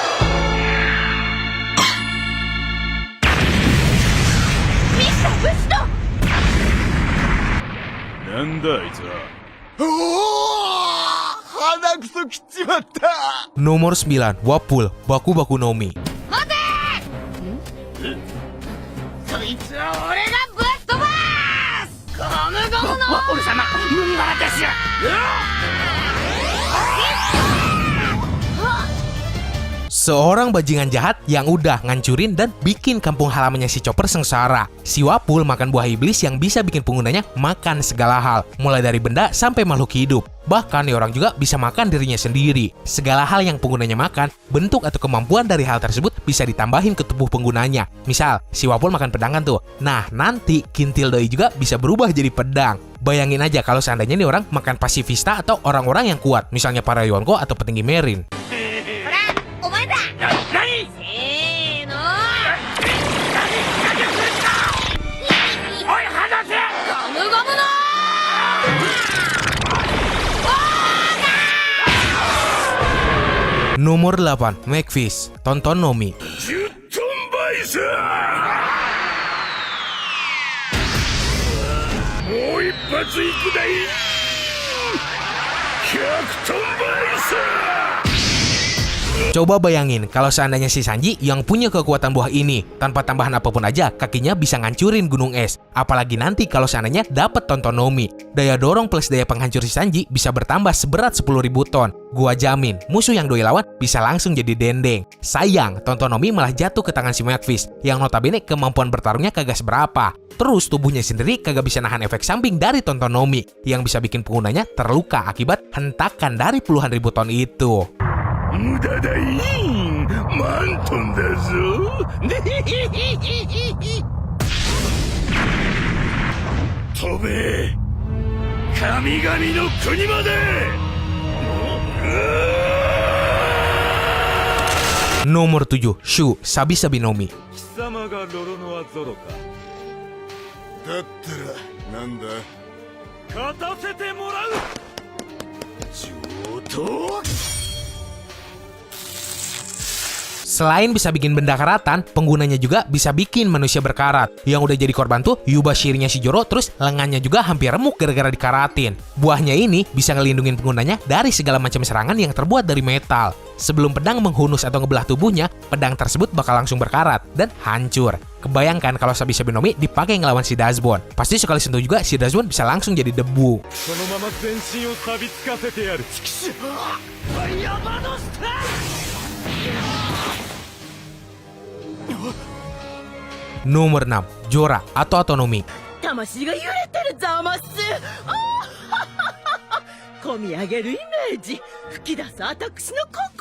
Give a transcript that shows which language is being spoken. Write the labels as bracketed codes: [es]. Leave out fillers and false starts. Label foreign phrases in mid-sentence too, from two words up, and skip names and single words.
[id] Nomor 9, Wapul, Baku Baku no Mi. [ja] そいつは俺がぶっ飛ばす。ゴムゴムの俺様、麦わらですよ。 [id] Seorang bajingan jahat yang udah ngancurin dan bikin kampung halamannya si Chopper sengsara. Si Wapul makan buah iblis yang bisa bikin penggunanya makan segala hal, mulai dari benda sampai makhluk hidup. Bahkan nih orang juga bisa makan dirinya sendiri. Segala hal yang penggunanya makan, bentuk atau kemampuan dari hal tersebut bisa ditambahin ke tubuh penggunanya. Misal, si Wapul makan pedang kan tuh. Nah, nanti kintil doi juga bisa berubah jadi pedang. Bayangin aja kalau seandainya nih orang makan pasifista atau orang-orang yang kuat, misalnya para Yonko atau petinggi Marine. [ja] 何？せーの。おい、離せ！ゴムゴムの [id] Nomor 8, Macfish, Tonton no Mi. [ja] 10トンバイス！もう一発いくだい！ 100トンバイス！ [id] Coba bayangin kalau seandainya si Sanji yang punya kekuatan buah ini, tanpa tambahan apapun aja kakinya bisa ngancurin gunung es. Apalagi nanti kalau seandainya dapat Tontonomi. Daya dorong plus daya penghancur si Sanji bisa bertambah seberat 10.000 ton. Gua jamin musuh yang doi lawan bisa langsung jadi dendeng. Sayang, Tontonomi malah jatuh ke tangan si Macfish yang notabene kemampuan bertarungnya kagak seberapa. Terus tubuhnya sendiri kagak bisa nahan efek samping dari Tontonomi yang bisa bikin penggunanya terluka akibat hentakan dari puluhan ribu ton itu. [ja] 無駄だいんマントンだぞ飛べ神々の国まで [id] Nomor 7, Shu, Sabi Sabi no Mi. [ja] 貴様がロロノアゾロかだったらなんだ勝たせてもらう上等 [id] Selain bisa bikin benda karatan, penggunanya juga bisa bikin manusia berkarat. Yang udah jadi korban tuh Yubashiri-nya si Zoro, terus lengannya juga hampir remuk gara-gara dikaratin. Buahnya ini bisa ngelindungin penggunanya dari segala macam serangan yang terbuat dari metal. Sebelum pedang menghunus atau ngebelah tubuhnya, pedang tersebut bakal langsung berkarat dan hancur. Kebayangkan kalau Sabi Sabi no Mi dipakai ngelawan si Dazbon. Pasti sekali sentuh juga si Dazbon bisa langsung jadi debu. Nomor 6, Jora atau Autonomi. [ja] 魂が揺れてるざます。込み上げるイメージ、吹き出す私の心。